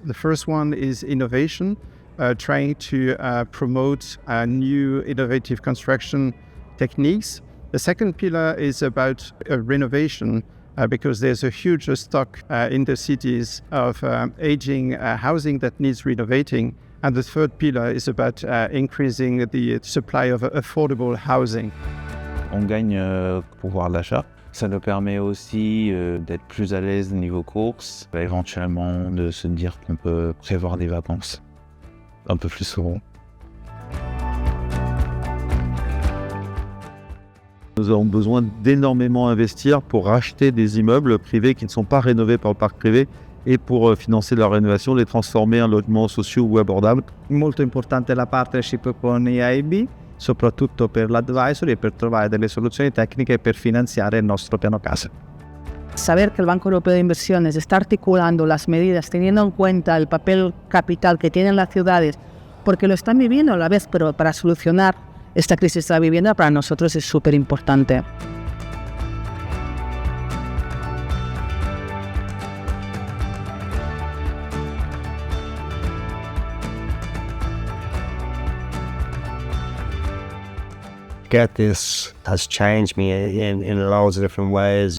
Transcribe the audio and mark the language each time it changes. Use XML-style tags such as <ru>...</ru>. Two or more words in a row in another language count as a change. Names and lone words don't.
<en>The first one is innovation, trying to promote new innovative construction techniques. The second pillar is about renovation, because there's a huge stock in the cities of aging housing that needs renovating. And the third pillar is about increasing the supply of affordable housing.</en> <fr>On gagne pouvoir d'achat. Ça nous permet aussi d'être plus à l'aise niveau courses, éventuellement de se dire qu'on peut prévoir des vacances un peu plus souvent. Nous avons besoin d'énormément investir pour racheter des immeubles privés qui ne sont pas rénovés par le parc privé</fr> <it>e per finanziare</it> <fr>la rénovation, les transformer en logements sociaux ou abordables.</fr> <it>Molto importante la partnership con EIB, soprattutto per l'advisory e per trovare delle soluzioni tecniche per finanziare il nostro piano casa.</it> <es>Saber que el Banco Europeo de Inversiones está articulando las medidas teniendo en cuenta el papel capital que tienen las ciudades, porque lo están viviendo a la vez, pero para solucionar esta crisis de la vivienda para nosotros es súper importante.</es> <en>Get this has changed me in loads of different ways.</en>